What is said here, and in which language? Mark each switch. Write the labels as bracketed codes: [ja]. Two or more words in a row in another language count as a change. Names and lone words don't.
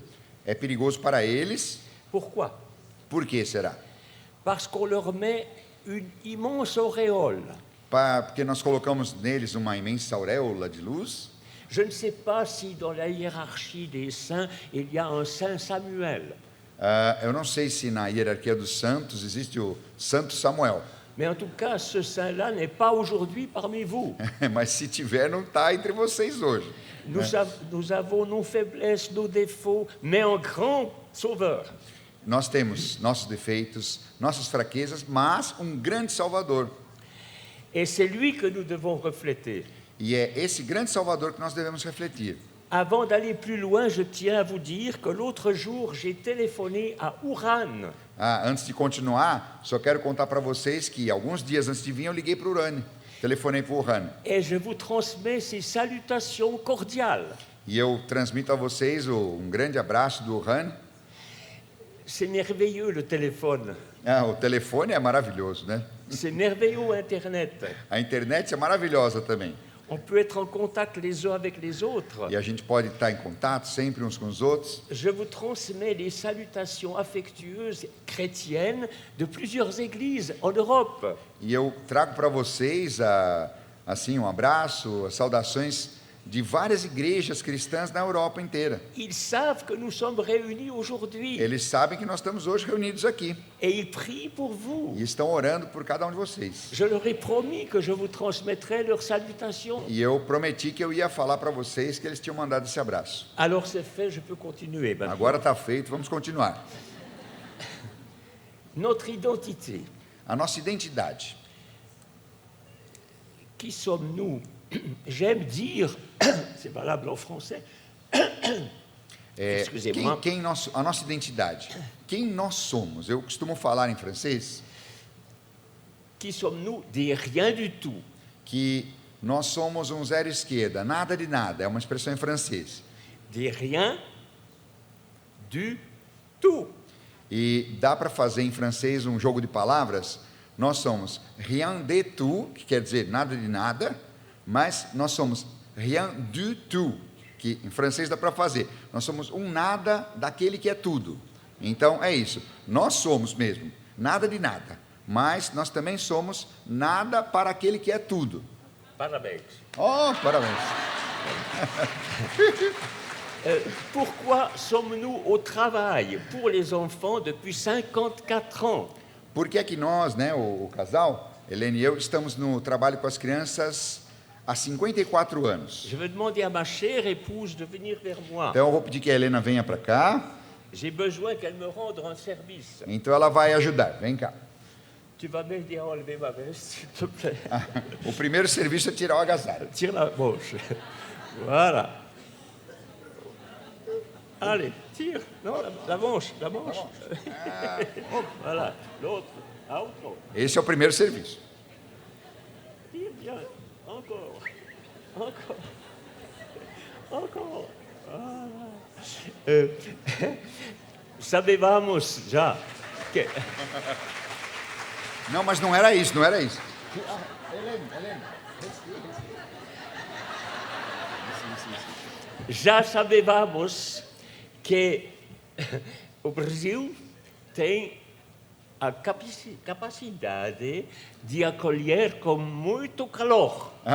[pt] É perigoso para eles. [fr] Pourquoi? [pt] Por que será? [fr] Parce qu'on leur met une immense auréole. [pt] Porque nós colocamos neles uma imensa auréola de luz. [fr] Je ne sais pas si dans la hiérarchie des saints, il y a un saint Samuel. [pt] Eu não sei se na hierarquia dos santos existe o Santo Samuel. [fr] Mais en tout cas, ce saint-là n'est pas aujourd'hui parmi vous. [pt] Mas se tiver, não está entre vocês hoje. [fr] Nous avons nos faiblesses, nos défauts, mais un grand sauveur. [pt] Nós temos nossos defeitos, nossas fraquezas, mas um grande Salvador. [fr] Et c'est lui que nous devons refléter. [pt] E é esse grande Salvador que nós devemos refletir. [fr] Avant d'aller plus loin, je tiens à vous dire que l'autre jour, j'ai téléphoné à Uran. [pt] Antes de continuar, só quero contar para vocês que alguns dias antes de vir eu liguei para o Urane, telefonei para o Urane. [fr] Et je vous transmets ces salutations cordiales. [pt] E eu transmito a vocês um grande abraço do Urane. [fr] C'est merveilleux le téléphone. [pt] O telefone é maravilhoso, né? [fr] C'est merveilleux Internet. [pt] A internet é maravilhosa também. [fr] On peut être en contact les uns avec les autres. [pt] E a gente pode estar em contato sempre uns com os outros. [fr] Je vous transmets les salutations affectueuses chrétiennes de plusieurs églises en Europe. [pt] E eu trago para vocês assim um abraço, saudações de várias igrejas cristãs na Europa inteira. [fr] Ils savent que nous sommes réunis aujourd'hui. [pt] Eles sabem que nós estamos hoje reunidos aqui. [fr] Et ils prient pour vous. [pt] E estão orando por cada um de vocês. [fr] Je leur ai promis que je vous transmettrais leurs salutations. [pt] E eu prometi que eu ia falar para vocês que eles tinham mandado esse abraço. [fr] Alors c'est fait, je peux continuer maintenant. [pt] Agora está feito, vamos continuar. [fr] Notre identité. [pt] A nossa identidade. [fr] Qui sommes-nous? J'aime dire, c'est valable en français. Excusez-moi. [pt] A nossa identidade. Quem nós somos? Eu costumo falar em francês. [fr] Qui sommes-nous? Des rien du tout. [pt] Que nós somos um zero esquerda, nada de nada. É uma expressão em francês. [fr] Des rien du tout. [pt] E dá para fazer em francês um jogo de palavras. Nós somos [fr] rien de tout, [pt] que quer dizer nada de nada, mas nós somos [fr] rien du tout. [pt] que em francês dá para fazer. Nós somos um nada daquele que é tudo. Então é isso. Nós somos mesmo nada de nada, mas nós também somos nada para aquele que é tudo. Parabéns. Oh, parabéns. Pourquoi sommes-nous au travail pour les enfants depuis 54 ans? Por que é que nós, né, o casal, Helene e eu, estamos no trabalho com as crianças há 54 anos? Je vais demander à ma chère épouse de venir vers moi. Então eu vou pedir que a Helena venha para cá. J'ai besoin qu'elle me rende un service. Então ela vai ajudar. Vem cá. Tu vas m'aider à enlever ma veste, s'il te plaît. O primeiro serviço é tirar o agasalho. [fr] Tire la manche. Voilà. Allez, tire. Non, la manche, la manche. Voilà. L'autre. Ah, autre. [pt] Esse é o primeiro serviço. [fr] Tire bien. Encore. Encore. Encore. [pt] Voilà. Sabevamos já que... Não, mas não era isso, não era isso. Já sabevamos que o Brasil tem a capacidade de acolher com muito calor.